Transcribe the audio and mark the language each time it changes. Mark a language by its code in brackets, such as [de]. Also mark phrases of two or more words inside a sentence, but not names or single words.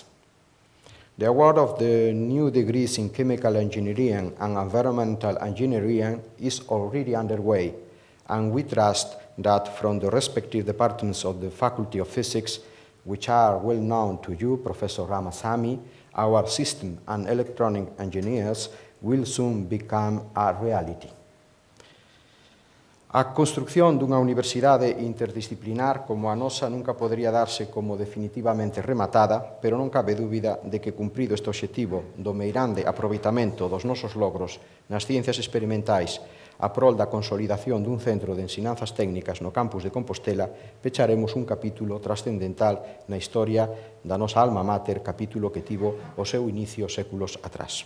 [en] The award of the new degrees in chemical engineering and environmental engineering is already underway, and we trust that from the respective departments of the Faculty of Physics, which are well known to you, Professor Ramasamy, our system and electronic engineers will soon become a reality. [gl] A construción dunha universidade interdisciplinar como a nosa nunca podería darse como definitivamente rematada, pero non cabe dúbida de que cumprido este obxectivo do meirande aproveitamento dos nosos logros nas ciencias experimentais a prol da consolidación dun centro de ensinanzas técnicas no campus de Compostela, pecharemos un capítulo trascendental na historia da nosa alma mater, capítulo que tivo o seu inicio séculos atrás.